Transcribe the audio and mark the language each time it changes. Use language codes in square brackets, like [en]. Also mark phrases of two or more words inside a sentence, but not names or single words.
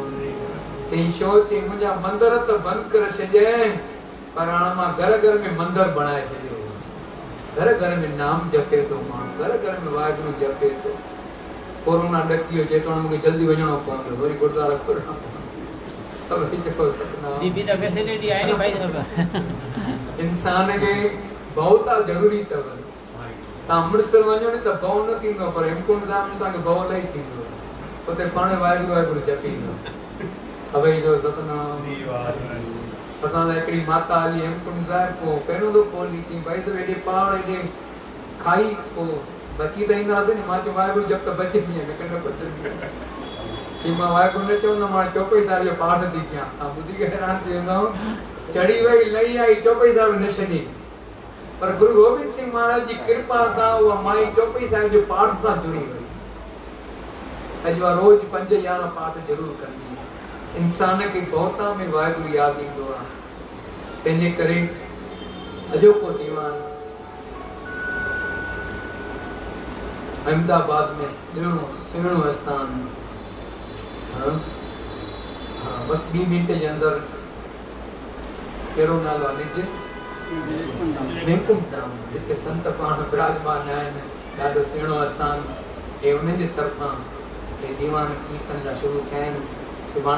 [sd] चई छो चई मुंहिंजा मंदिर त बंदि करे छॾियईं पर हाणे मां घर घर में मंदिर बणाए छॾियो घर घर में नाम जपे थो माण्हू घर घर में वाहिगुरु जपे थो। कोरोना ॾकी वियो चए थो मूंखे जल्दी वञिणो पवंदो वरी गुरुद्वारा खोलणो सभई चओ सतनाम। बीबी द फैसिलिटी आहे नी भाई साहब इंसान के बहुता जरूरी अथव तव्हां अमृतसर वञो नी त भउ न थींदो पर हेमकुंड साहिब में तव्हांखे भउ इलाही थींदो उते पाण वाहिगुरु वाहिगुरु जपींदो सभई जो सतनाम। असां त हिकिड़ी माता हली हेमकुंड साहिब पोइ पहिरियों दफ़ो हली चई भाई साहिब हेॾे पहाड़ हेॾे खाई पोइ बची त ईंदासीं नी मां चयो वाहिगुरु जब त बचंदी न न बचंदी चई मां वाहिगुरु न चवंदमि हाणे चौपई साहिब जो पाठ थी कयां तव्हां ॿुधी करे हैरान थी वेंदव चढ़ी वई लही आई चौपई साहिब न छॾी पर गुरु गोबिंद सिंह महाराज जी कृपा सां उहा माई चौपई साहिब जो पाठ सां जुड़ी वई अॼु उहा रोज़ 5-11 पाठ ज़रूरु कंदी इंसान खे बहुता में वाहिगुरु यादि ईंदो आहे तंहिंजे करे अॼोको दीवान अहमदाबाद में सुहिणो आस्थान बस 2 मिनट जे अंदर कहिड़ो नालो आहे निज वैकुंठ धाम जिते संत पाण विराजमान आहिनि ॾाढो सुहिणो आस्थान ऐं उन्हनि जे तरफ़ां हे दीवान कीर्तन जा शुरू थिया आहिनि सुभाणे